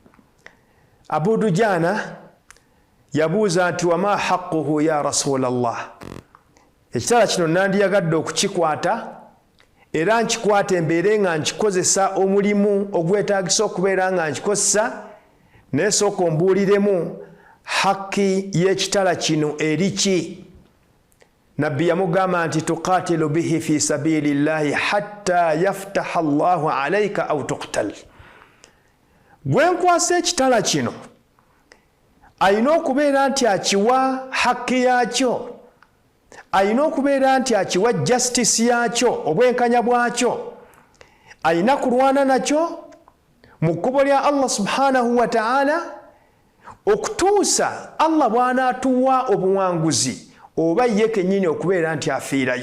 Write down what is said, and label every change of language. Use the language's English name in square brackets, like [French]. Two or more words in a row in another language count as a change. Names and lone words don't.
[Ganda] Abu Dujana yabuuza nti [Arabic] وَمَا حَقُّهُ يَا رَسُولَ اللَّهِ, [Ganda] ekitala kino nandiyagadde okukikwata era nkikwata embeere nga nkikozesa omulimu ogwetaagisa okubeera nga nkikozesa, naye sooka ombuuliremu hakki y'ekitala kino eri ki? Nabbi yamugamba nti [Arabic] تُقَاتِلُ بِهِ فِي سَبِيلِ اللَّهِ حَتَّى يَفْتَحَ اللَّهُ عَلَيْكَ أَوْ تُقْتَلَ. [Ganda] Gwe nkwasa ekitala kino ayina okubeera nti akiwa hakki yakyo, ayina okubeera nti akiwa justice yakyo, obwenkanya bwakyo, ayina kulwana nakyo mu kkubo lya Allah [Arabic] سُبْحَانَهُ وَتَعَالَى [Ganda] okutuusa Allah bw'anaatuwa obuwanguzi oba ye kennyini okubeera nti afiirayo.